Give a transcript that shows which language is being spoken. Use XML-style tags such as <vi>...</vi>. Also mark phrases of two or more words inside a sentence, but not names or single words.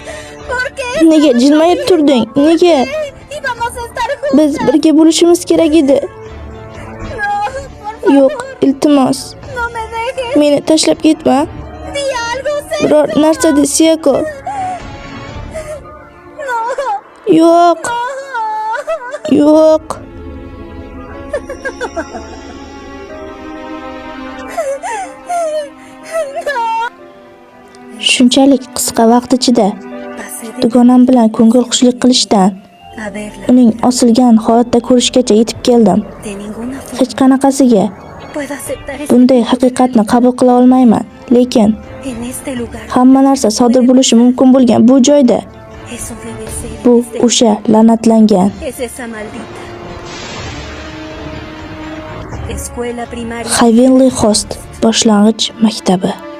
<uz>Nega jilmayib turding? Nega?</uz> <es>Íbamos a estar juntos.</es> <uz>Biz birga bo'lishimiz kerak edi.</uz> <es>No, por</es> <uz>Yo'q, iltimos.</uz> <es>no me dejes.</es> <uz>Meni tashlab ketma.</uz> <es>Di algo, Seiko.</es> <uz>Biror narsa de, Siyako.</uz> <es>No.</es> <uz>Yo'q, yo'q. Shunchalik qisqa vaqt ichida dugonam bilan ko'ngilxushlik qilishdan,</uz> <es>A verla.</es> <uz>uning osilgan holatda ko'rishgacha yetib keldim.</uz> <es>De ninguna forma</es> <uz>Hech qanaqasiga</uz> <es>puedo aceptar esto.</es> <uz>bunday haqiqatni qabul qila olmayman. Lekin</uz> <es>En este lugar.</es> <uz>hamma narsa sodir bo'lishi mumkin bo'lgan bu joyda,</uz> <es>Eso debe ser.</es> <uz>bu</uz> <es>desde-</es> <uz>o'sha la'natlangan</uz> <es>Es esa maldita. Escuela primaria.</es> <uz>Heavenly Host boshlang'ich maktabi.</uz>